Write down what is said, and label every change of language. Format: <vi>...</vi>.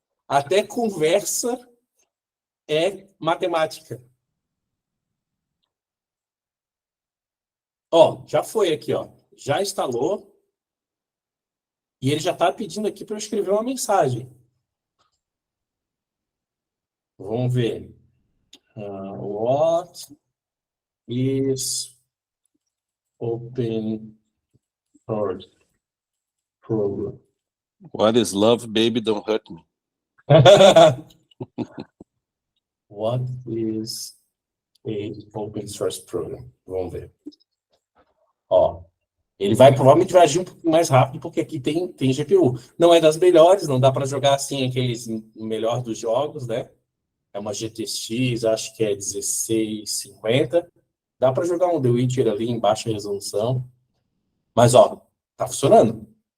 <pt>Até conversa é matemática. Ó, já foi aqui, ó. Já instalou. E ele já está pedindo aqui para eu escrever uma mensagem. Vamos ver.</pt> <en>What is open source program? What is love, baby, don't hurt me? What is a open source program?</en> <pt>Vamos ver. Ó, ele provavelmente vai agir um pouco mais rápido, porque aqui tem GPU. Não é das melhores, não dá para jogar assim aqueles melhor dos jogos, né? É uma GTX, acho que é 1650. Dá para jogar um The Witcher ali em baixa resolução. Mas, ó, tá funcionando.</pt>